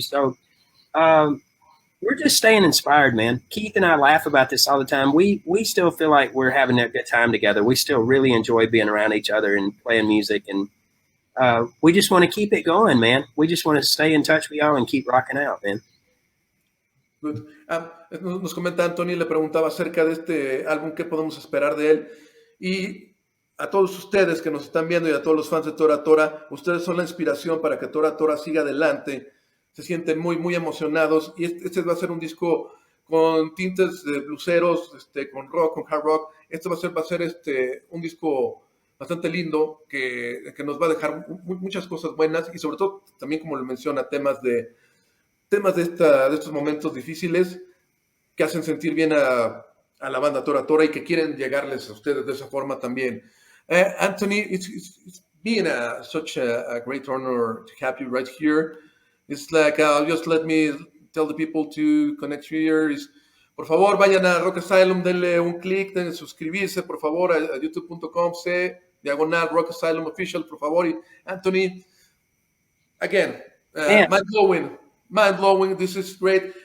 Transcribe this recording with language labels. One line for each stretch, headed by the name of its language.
English: So we're just staying inspired, man. Keith and I laugh about this all the time. We still feel like we're having a good time together. We still really enjoy being around each other and playing music. And we just want to keep it going, man. We just want to stay in touch with y'all and keep rocking out, man. Good.
Spanish: Nos comenta Anthony, le preguntaba acerca de este álbum, qué podemos esperar de él. Y a todos ustedes que nos están viendo y a todos los fans de ToraTora, ustedes son la inspiración para que ToraTora siga adelante, se sienten muy, muy emocionados. Y este va a ser un disco con tintes de blueseros, con rock, con hard rock. Esto va a ser un disco bastante lindo que nos va a dejar muchas cosas buenas y sobre todo también, como lo menciona, temas de estos momentos difíciles que hacen sentir bien a la banda ToraTora y que quieren llegarles a ustedes de esa forma también.
English: Anthony, it's been such a great honor to have you right here. It's like, just let me tell the people to connect here.
Spanish: Por favor, vayan a RockAsylum, denle un clic, denle suscribirse, por favor, a youtube.com/RockAsylum Official, por favor. Y Anthony,
English: again, mind-blowing. This is great.